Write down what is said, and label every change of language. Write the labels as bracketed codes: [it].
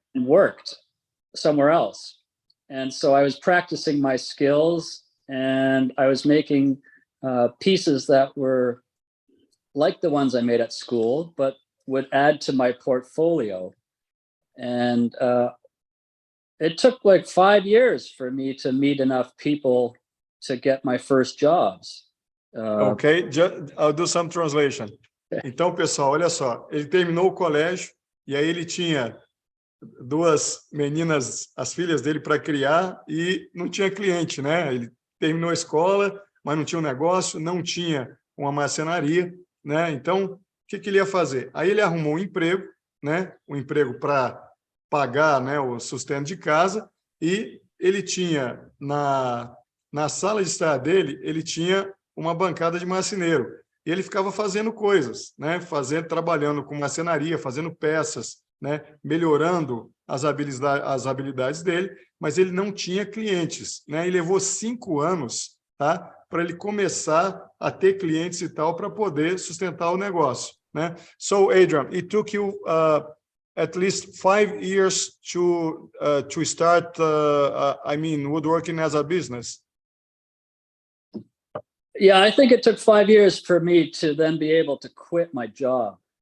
[en] And worked somewhere else. And so I was practicing my skills, and I was making pieces that were like the ones I made at school, but would add to my portfolio. And it took like 5 years for me to meet enough people to get my first jobs. Okay, I'll do some translation. [pt] Então, pessoal, olha só, ele terminou o colégio e aí ele tinha 2 meninas, as filhas dele, para criar, e não tinha cliente, né? Ele terminou a escola, mas não tinha um negócio, não tinha uma marcenaria, né? Então, o que ele ia fazer? Aí ele arrumou um emprego, né? Um emprego para pagar, né, o sustento de casa, e ele tinha na sala de estar dele, ele tinha uma bancada de marceneiro. E ele ficava fazendo coisas, né? Trabalhando com marcenaria, fazendo peças, né? Melhorando as habilidades dele, mas ele não tinha clientes, né? E levou 5 anos, tá? Para ele começar a ter clientes e tal, para poder sustentar o negócio, né? [en] So, Adrian, it took you at least 5 years to start, woodworking as a business. Yeah, I think it took 5 years for me to then be able to quit my job.